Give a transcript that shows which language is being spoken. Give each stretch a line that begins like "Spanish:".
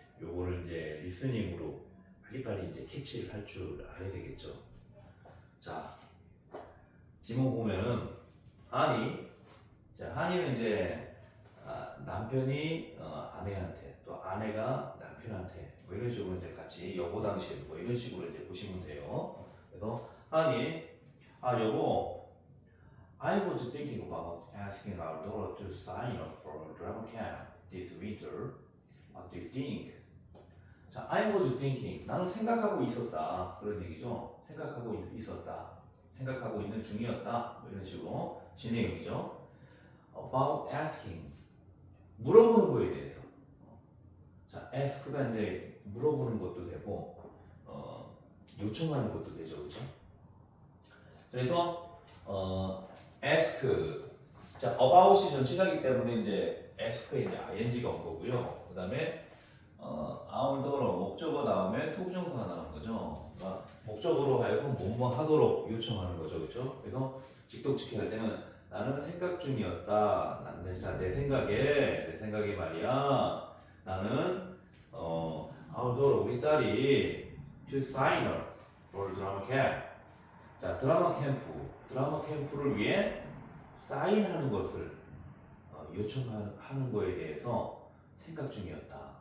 Korean: 요거를 이제 리스닝으로 빨리빨리 이제 캐치를 할 줄 알아야 되겠죠. 자, 지문 보면은 하니, 자 하니는 이제 남편이 아내한테 또 아내가 남편한테 뭐 이런 식으로 이제 같이 여보 당신 뭐 이런 식으로 이제 보시면 돼요. 그래서 하니, 여보,
English: I was thinking about asking our daughter to sign up for a drama camp this winter. What do you think? 자, I was thinking.
Korean: 나는 생각하고 있었다. 그런 얘기죠. 생각하고 있었다. 생각하고 있는 중이었다. 뭐 이런 식으로 진행형이죠.
English: About asking.
Korean: 물어보는 거에 대해서. 자, ask가 이제 물어보는 것도 되고, 요청하는 것도 되죠. 그죠? 그래서, ask. 자, about이 전치사기 때문에 이제 ask에 이제 ing가 온 거고요. 그 다음에
English: our daughter
Korean: 목적어 다음에 to 부정사가 나오는 거죠. 그러니까 목적으로 하여금 뭐뭐 하도록 요청하는 거죠, 그렇죠? 그래서 직독직해 할 때는 나는 생각 중이었다. 내 생각에 말이야. 나는
English: our daughter
Korean: 우리 딸이
English: to sign up for drama camp.
Korean: 자, 드라마 캠프를 위해 사인하는 것을 요청하는 거에 대해서 생각 중이었다.